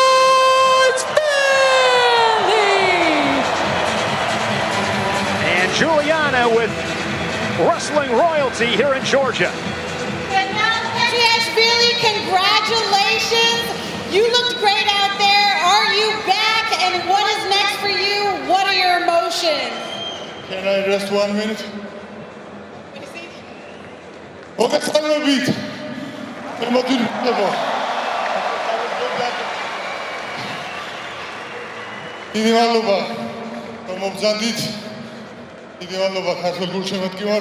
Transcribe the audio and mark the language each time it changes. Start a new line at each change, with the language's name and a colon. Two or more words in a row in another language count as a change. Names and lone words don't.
English: And Juliana with wrestling royalty here in Georgia. Petriashvili, congratulations. You looked great out there. Are you back? And what is next for you? What are your emotions? Can I rest 1 minute?
Georgian: მოგესალმებით. მოდიდება. დიდი მადლობა, რომ მოგზანდით. დიდი მადლობა ქართულ გულშემატკივარს.